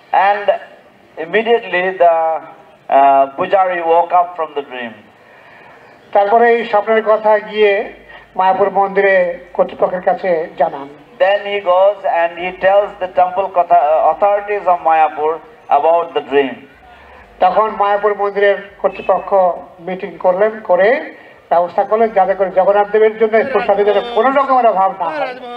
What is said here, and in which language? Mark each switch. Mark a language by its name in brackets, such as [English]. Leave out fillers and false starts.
[English] And immediately the pujari woke up from the dream. [Bangla] তারপরে এই স্বপ্নের কথা গিয়ে মায়াপুর মন্দিরে কর্তৃপক্ষের কাছে জানান। [English] Then he goes and he tells the temple authorities of Mayapur about the dream. [Bangla] তখন মায়াপুর মন্দিরের কর্তৃপক্ষ মিটিং করলেন, করে ব্যবস্থা করলেন যাতে করে জগন্নাথ দেবের জন্য প্রসাদের জন্য কোনো রকমের অভাব না হয়।